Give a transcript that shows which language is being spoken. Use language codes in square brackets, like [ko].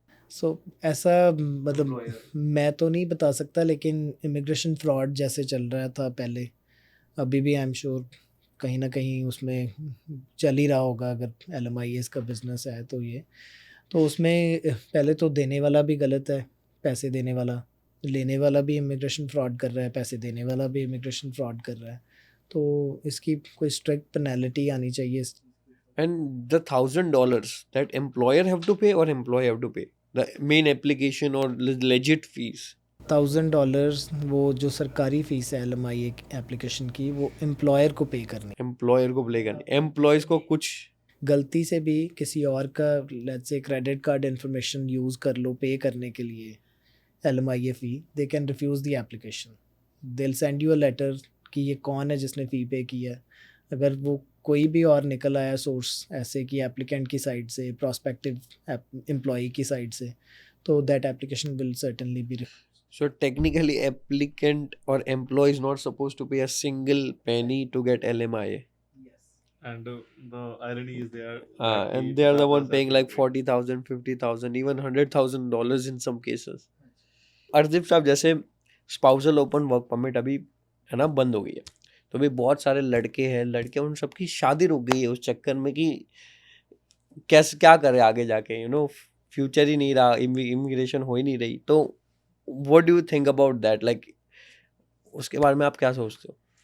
[hi] सो ऐसा मतलब मैं तो नहीं बता सकता, लेकिन इमिग्रेशन फ्रॉड जैसे चल रहा था पहले, अभी भी [en] I am sure [hi] कहीं ना कहीं उसमें चल ही रहा होगा. अगर LMIAs का बिजनेस है तो उसमें पहले तो देने वाला भी गलत है, पैसे देने वाला, लेने वाला भी इमिग्रेशन फ्रॉड कर रहा है, पैसे देने वाला भी इमिग्रेशन फ्रॉड कर रहा है. तो इसकी कोई स्ट्रिक्ट पेनल्टी आनी चाहिए. [en] And the $1,000 that employer have to pay or employee have to pay? The main application or legit fees? [hi] $1,000 वो जो सरकारी फ़ीस है LMI एप्लीकेशन की, वो एम्प्लॉयर को पे करनी। एम्प्लॉयर को प्ले करनी, एम्प्लॉयज़ को कुछ गलती से भी किसी और का let's say credit card information use कर लो पे करने के लिए LMI fee, [en] They can refuse the application. They will send you a letter [hi] कि ये कौन है जिसने फ़ी पे किया है। अगर वो कोई भी और निकल आया सोर्स ऐसे कि एप्लीकेंट की साइड से, प्रॉस्पेक्टिव एम्प्लॉई की साइड से, तो [en] That application will certainly be. So technically, applicant or employee is not supposed to pay a single penny to get LMIA. And the irony is they are And they are the one paying like 40,000, 50,000, even $100,000 in some cases. [hi] अर्दीप साहब, जैसे spousal open work permit अभी है ना बंद हो गई है, तो अभी बहुत सारे लड़के हैं, लड़के, उन सबकी शादी रुक गई है उस चक्कर में कि कैसे क्या करें आगे जाके, फ्यूचर ही नहीं रहा, इमिग्रेशन हो ही नहीं रही। तो [en] what do you think about that, [hi] like उसके बारे में आप क्या सोचते हो?